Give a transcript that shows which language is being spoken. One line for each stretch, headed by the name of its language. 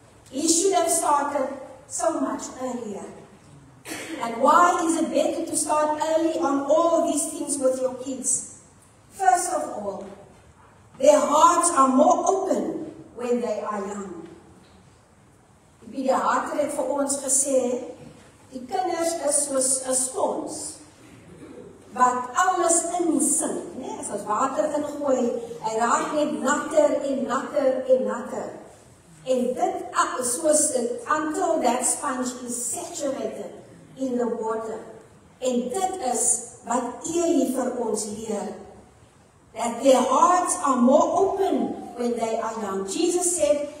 English: He should have started so much earlier. And why is it better to start early on all these things with your kids? First of all, their hearts are more open when they are young.
Afrikaans: Die pediater het vir ons gesê, die kinders is soos 'n spons wat alles insink, né? As ons water ingooi, hy raak net natter en natter en natter. En dit soos
English: until that sponge is saturated in the water.
Afrikaans: En dit is wat Eli vir ons leer.
English: That their hearts are more open when they are young. Jesus said,